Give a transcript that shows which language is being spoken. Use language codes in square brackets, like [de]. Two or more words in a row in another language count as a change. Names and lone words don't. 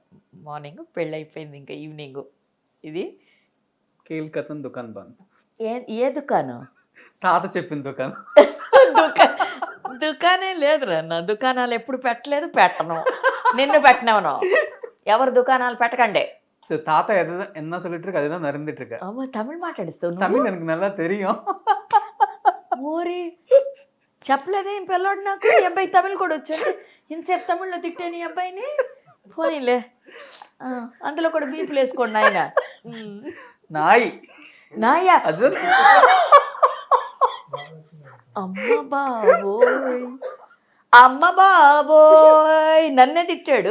[te] మార్నింగ్ పెళ్ళి అయిపోయింది, ఇంకా ఈవినింగ్. ఇది కేల్కతన్ దుకాన్ బంద్. ఏ దుకాణం? తాత చెప్పిన దుకాణం. దుకాణం లేదురా నా, దుకాణాలు ఎప్పుడు పెట్టలేదు, పెట్టను. నిన్ను పెట్టినవను. ఎవరు దుకాణాలు పెట్టకండి. [ta] தாத்தா என்ன சொல்லிட்டு இருக்கு அதுதான் நடந்துட்டு இருக்கு. [te] ஆமா, தமிழ் మాట్లాడిస్తావు. [ta] தமிழ் எனக்கு நல்லா தெரியும். [te] ఓరి చెప్పలేదే ఈ పిల్లోడు నాకు. ఈ అబ్బాయి తమిళ్ కూడా వచ్చాడు. ఇంతసేపు తమిళ్లో తిట్టాను ఈ అబ్బాయిని. పోనీలే, అందులో కూడా బీపులు వేసుకోండి ఆయన. నాయా అమ్మ బాబోయ్ నన్నే తిట్టాడు.